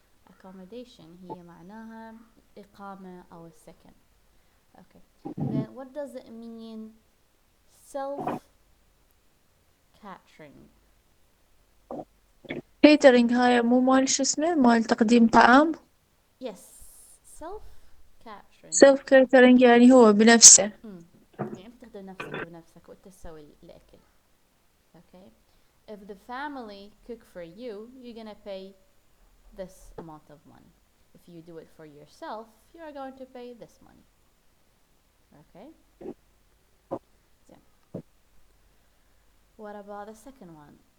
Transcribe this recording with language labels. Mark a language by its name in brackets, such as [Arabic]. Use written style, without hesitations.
[Arabic] Accommodation هي معناها إقامة أو السكن. [English] Okay. Then what does it mean self catering? [Arabic] كيترينج هاي مو مال شو اسمه مال تقديم طعام. [English] Yes. Self catering. [Arabic] سيلف كيترينج يعني هو بنفسه. يعني أنت تخدم نفسك بنفسك وأنت تسوي الأكل. [English] Okay. If the family cook for you, you're gonna pay this amount of money. If you do it for yourself, you are going to pay this money. Okay. So, what about the second one?